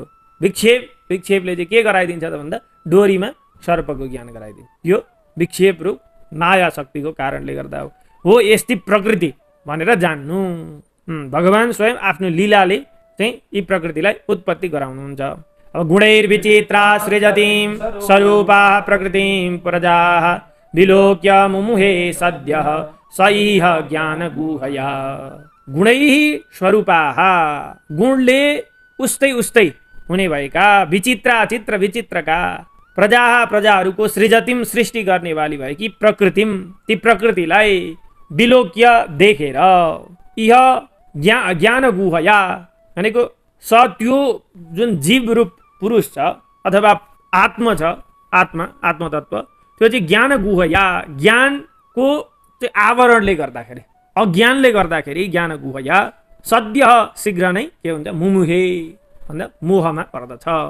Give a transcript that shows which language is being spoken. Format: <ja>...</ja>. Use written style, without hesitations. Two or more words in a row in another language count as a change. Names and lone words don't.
<ne>विक्षेपले चाहिँ के गराइदिन्छ त भन्दा डोरीमा सर्पको ज्ञान गराइदिन्छ, यो विक्षेप रूप माया शक्तिको कारणले गर्दा हो। यस्ती प्रकृति भनेर जान्नु। भगवान स्वयं आफ्नो लीलाले चाहिँ यी प्रकृतिलाई उत्पत्ति गराउनुहुन्छ।</ne> <sa>अब गुणैर्विचित्रा सृजतीं स्वरूपा प्रकृतिं प्रजाः विलोक्य मुमुहे सद्यः सैह ज्ञान गुहया। गुणैः स्वरूपाः</sa> <ne>गुणले उस्तै हुने भएका विचित्रा चित्र विचित्रका प्रजाहरूको सृजतिम सृष्टि गर्ने वाली भएकी प्रकृतिम ती प्रकृतिलाई विलोक्य देखेर</ne> <sa>यह ज्ञान गुहया</sa> <ne>भनेको त्यो जुन जीव रूप पुरुष छ अथवा आत्मा छ, आत्मतत्व त्यो चाहिँ</ne> <sa>ज्ञान गुहया</sa> <ne>ज्ञानको चाहिँ आवरणले गर्दाखेरि, अज्ञानले गर्दाखेरि</ne> <sa>ज्ञान गुहया</sa> <ne>सद्य शीघ्र नै के हुन्छ मुमुहे भन्दा मोहमा पर्दछ।</ne>